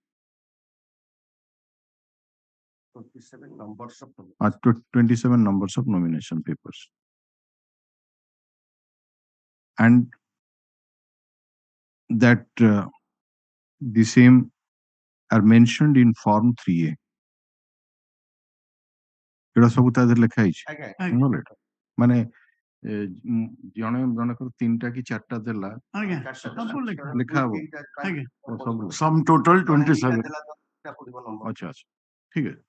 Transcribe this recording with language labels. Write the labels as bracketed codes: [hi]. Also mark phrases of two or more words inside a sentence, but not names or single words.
[en] 27 numbers of 27 numbers of nomination papers. And that the same are mentioned in Form 3A. [or] ଏଗୁଡ଼ା ସବୁ ତା ଦେହରେ ଲେଖା ହେଇଛି। ଆଜ୍ଞା ମାନେ ଜଣେ ଜଣଙ୍କର 3ଟା କି 4ଟା ଦେଲା, ଆଜ୍ଞା ସବୁ ଲେଖା ଲେଖା ହବ। ଆଜ୍ଞା ସବୁ [en] Sum total 27. [or] ଆଚ୍ଛା ଆଚ୍ଛା ଠିକ ଅଛି।